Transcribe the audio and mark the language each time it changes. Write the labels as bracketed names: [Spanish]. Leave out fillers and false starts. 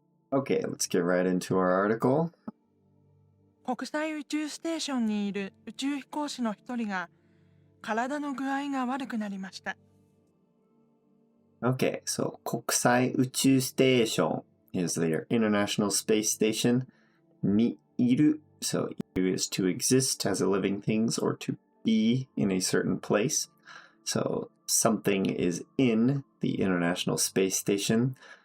[English] Okay, let's get right into our article. [Japanese] 国際宇宙ステーションにいる宇宙飛行士の一人が体の具合が悪くなりました。 [English] Okay, so 国際宇宙ステーション is their International Space Station. にいる so いる is to exist as a living things or to be in a certain place. So something is in the International Space Station.